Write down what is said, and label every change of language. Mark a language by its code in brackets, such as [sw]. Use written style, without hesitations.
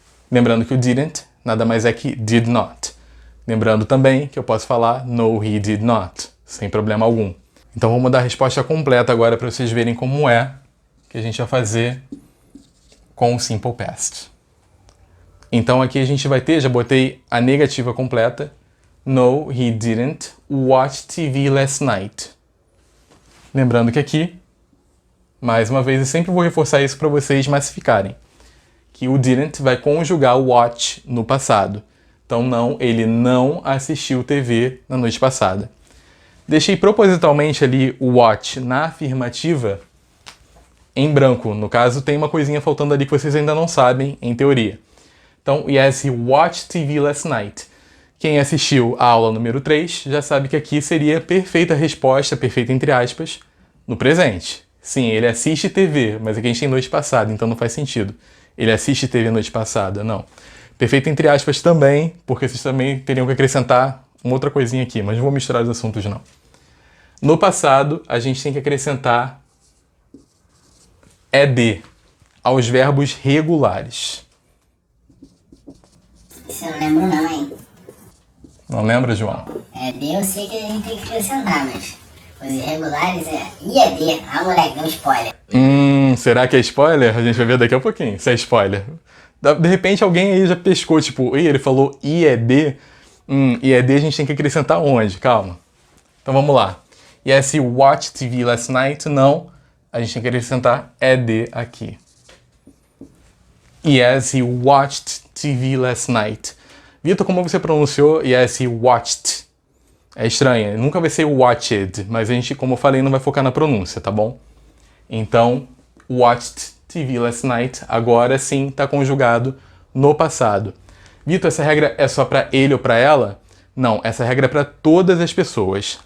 [pt] Lembrando que o didn't nada mais é que did not. Lembrando também que eu posso falar no, [en] he did not, [pt] sem problema algum. Então vamos dar a resposta completa agora para vocês verem como é que a gente vai fazer com o Simple Past. Então aqui a gente vai ter, já botei a negativa completa. [en] No, he didn't watch TV last night. [pt] Lembrando que aqui, mais uma vez, eu sempre vou reforçar isso para vocês massificarem, que o didn't vai conjugar o watch no passado. Então não, ele não assistiu TV na noite passada. Deixei propositalmente ali o watch na afirmativa em branco. No caso, tem uma coisinha faltando ali que vocês ainda não sabem, em teoria. [en] Então, yes, he watched TV last night. [pt] Quem assistiu a aula número 3 já sabe que aqui seria perfeita resposta, perfeita entre aspas, no presente. Sim, ele assiste TV, mas aqui a gente tem noite passada, então não faz sentido. Ele assiste TV noite passada, não. Perfeito entre aspas também, porque vocês também teriam que acrescentar uma outra coisinha aqui, mas não vou misturar os assuntos não. No passado, a gente tem que acrescentar ed aos verbos regulares. Isso eu não lembro não, hein? Não lembra, João? Eu sei que a gente tem que acrescentar, mas os irregulares é IED. Ah, moleque, não spoiler. Será que é spoiler? A gente vai ver daqui a pouquinho, se é spoiler. De repente alguém aí já pescou, tipo, ele falou IED. IED a gente tem que acrescentar onde? Calma. Então vamos lá. [en] Yes, he watched TV last night. [pt] Não, a gente tem que acrescentar ED aqui. [en] Yes, he watched TV last night. [pt] Vitor, como você pronunciou [en] yes, he watched? [pt] É estranho, nunca vai ser watched, mas a gente, como eu falei, não vai focar na pronúncia, tá bom? Então, [en] watched TV last night, [pt] agora sim está conjugado no passado. Vitor, essa regra é só para ele ou para ela? Não, essa regra é para todas as pessoas.